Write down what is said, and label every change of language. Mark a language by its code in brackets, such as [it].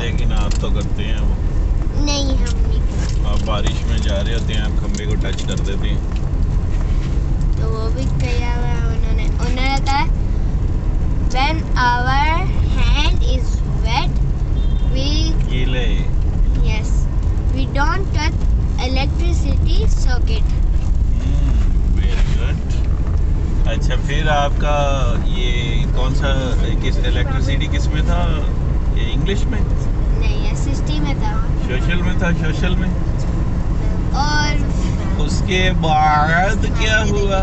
[hi] लेकिन आप तो करते हैं वो। नहीं, हम नहीं करते। आप बारिश में जा रहे होते हैं, आप खंबे को टच कर देते हैं। तो वो भी किया हुआ है उन्होंने कहा [en] when our hand is wet [hi] गीले, [en] we don't touch electricity socket. Very good. [hi] अच्छा, फिर आपका ये कौन सा, किस इलेक्ट्रिसिटी किस में था? ये इंग्लिश में? नहीं, एसएसटी में था। सोशल में था? सोशल में। और उसके बाद क्या हुआ?